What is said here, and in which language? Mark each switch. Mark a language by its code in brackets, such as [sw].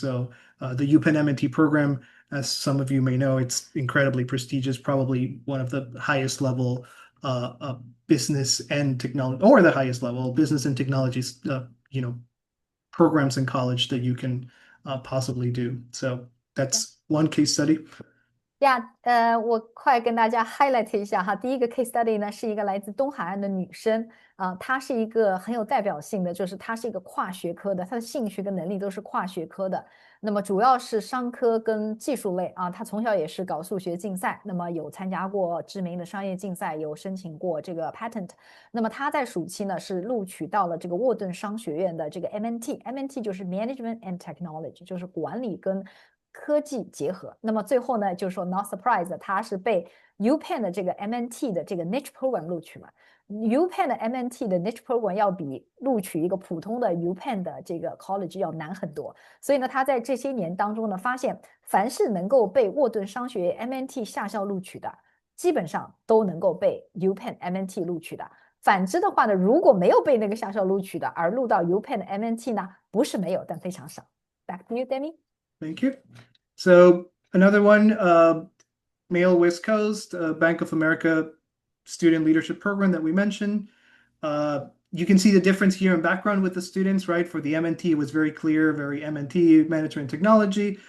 [en] So the UPenn MNT program, as some of you may know, it's incredibly prestigious, probably one of the highest level business and technology, or the highest level business and technologies, programs in college that you can possibly do. So that's one case study. [zh] 我快跟大家 highlight 一下哈。第一个 case study 呢，是一个来自东海岸的女生，她是一个很有代表性的，就是她是一个跨学科的，她的兴趣跟能力都是跨学科的。那么主要是商科跟技术类啊，她从小也是搞数学竞赛，那么有参加过知名的商业竞赛，有申请过这个 patent。那么她在暑期呢是录取到了这个沃顿商学院的这个 MNT 就是 Management and Technology， 就是管理跟科技结合。那么最后呢，就是说 [en] not surprise， [zh] 他是被 UPenn 的这个 MNT 的这个 niche program 录取了。 UPenn 的 MNT 的 niche program 要比录取一个普通的 UPenn 的这个 college 要难很多。所以呢，他在这些年当中呢，发现凡是能够被沃顿商学院 MNT 下校录取的，基本上都能够被 UPenn MNT 录取的。反之的话呢，如果没有被那个下校录取的，而录到 UPenn 的 MNT 呢，不是没有，但非常少。 [en] Back to you, Demi. Thank you. So another one, Male West Coast, Bank of America student leadership program that we mentioned. you can see the difference here in background with the students, right? For the MNT, it was very clear, very MNT, management technology.